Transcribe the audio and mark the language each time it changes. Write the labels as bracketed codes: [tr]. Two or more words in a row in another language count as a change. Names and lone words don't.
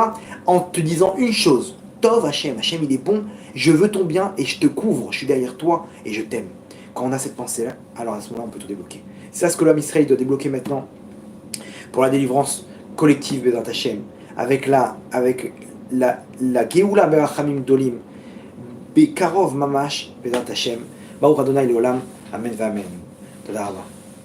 [fr] En te disant une chose. [he] טוב השם, [fr] Hachem il est bon, je veux ton bien et je te couvre, je suis derrière toi et je t'aime. Quand on a cette pensée-là, alors à ce moment-là on peut tout débloquer. C'est ça ce que l'homme Israël doit débloquer maintenant pour la délivrance collective [he] בעזרת השם. [fr] Avec la [he] גאולה ברחמים גדולים, בקרוב ממש בעזרת השם. ברוך אדוני לעולם, אמן ואמן. תודה רבה.